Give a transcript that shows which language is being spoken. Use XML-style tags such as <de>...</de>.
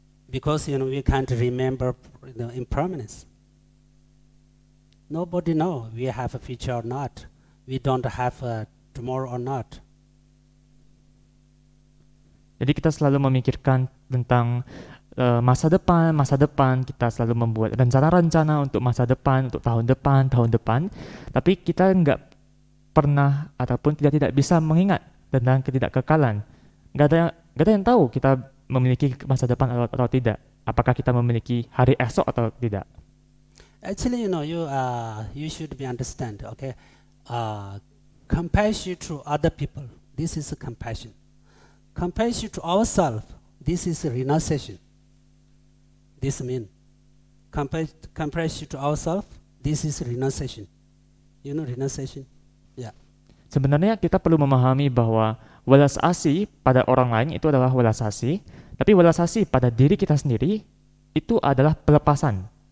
<en>Because we can't remember impermanence. Nobody know we have a future or not. We don't have a tomorrow or not.</en> <id>Jadi kita selalu memikirkan tentang masa depan, kita selalu membuat rencana-rencana untuk masa depan, untuk tahun depan, tapi kita nggak pernah ataupun tidak bisa mengingat tentang ketidakkekalan. Nggak ada yang tahu kita memiliki masa depan atau tidak. Apakah kita memiliki hari esok atau tidak?</id> <en>Actually, you should be understand. Okay, compassion to other people. This is a compassion. Compassion to ourselves. This is a renunciation. This means compassion to ourselves. This is renunciation. You know renunciation? Yeah.</en> <id>Sebenarnya kita perlu memahami bahwa welas asih pada orang lain itu adalah welas asih, tapi welas asih pada diri kita sendiri itu adalah pelepasan.</id>